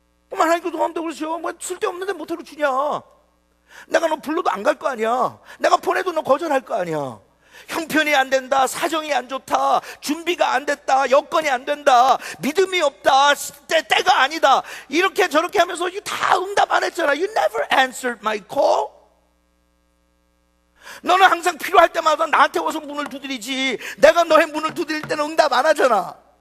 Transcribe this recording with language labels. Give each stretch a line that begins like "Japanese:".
Korean: 그럼 하나님께서 너한테 그러시오. 뭐 쓸데없는데 못하러 주냐? 내가 너 불러도 안 갈 거 아니야. 내가 보내도 너 거절할 거 아니야. 형편이 안 된다, 사정이 안 좋다, 준비가 안 됐다, 여건이 안 된다, 믿음이 없다, 때가 아니다, 이렇게 저렇게 하면서 다 응답 안 했잖아.
English: You never answered my call.
Korean: 너는 항상 필요할 때마다 나한테 와서 문을 두드리지, 내가 너의 문을 두드릴 때는 응답 안 하잖아.